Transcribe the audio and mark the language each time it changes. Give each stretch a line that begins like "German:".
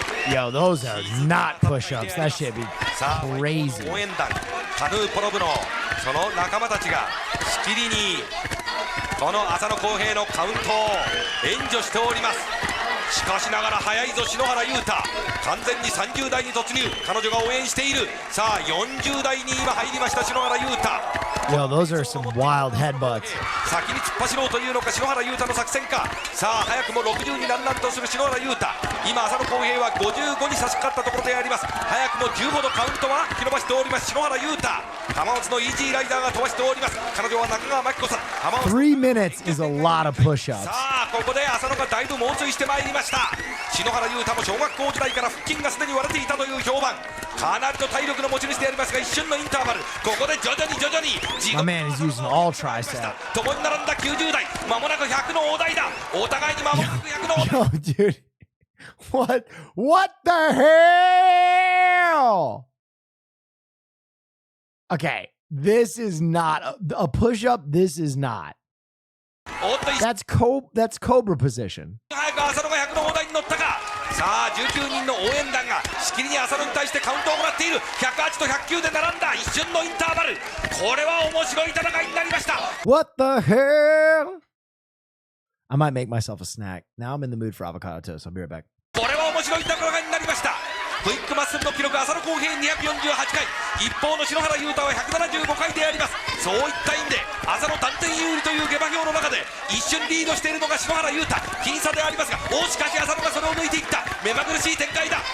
English: Yo, those are not push-ups. That shit be crazy.
Japanese: 応援団カヌーポロ部のその仲間たちがしきりにこの浅野公平のカウントを援助しております。しかしながら速いぞ篠原優太、完全に30代に突入。彼女が応援している。さあ40代に今入りました篠原優太。
English: Yo, those are some wild headbutts.
Japanese: 先に突っ走ろうというのか篠原優太の作戦か。さあ早くも60にランナンとする篠原優太。今浅野公平は55に差し掛かったところであります。早くも15度カウントは引き伸ばしております篠原優太。浜松のイージーライダーが飛ばしております。彼女は中川真紀子さん。
English: 3 minutes is a lot of push-ups.
Japanese: さあここで浅野がだいぶ猛追してまいりました。篠原優太も小学校時代から腹筋がすでに割れていたという評判。かなりの体力の持ち主でありますが、一瞬のインターバル、ここで徐々に
English: My man is using all tricep.
Japanese: 共に並んだ90代、間もなく100の大台だ。お互いに間もなく100の。
English: Yo, dude. What the hell? Okay, this is not a push-up. This is not. That's Cobra position.
Japanese: 早く浅野が100の大台に乗ったか。さあ19人の応援団がしきりに浅野に対してカウントをもらっている。 108と109で並んだ一瞬のインターバル。これは面白い戦いになりました。
English: What the hell? I might make myself a snack. Now I'm in the mood for avocado toast. I'll be right back.
Japanese: これは面白い戦いになりました。クイックマッスルの記録浅野公平248回、一方の篠原雄太は175回であります。そういった意味で浅野単点有利という下馬評の中で一瞬リードしているのが篠原雄太、僅差でありますが、しかし浅野がそれを抜いていった。目まぐるしい展開だ。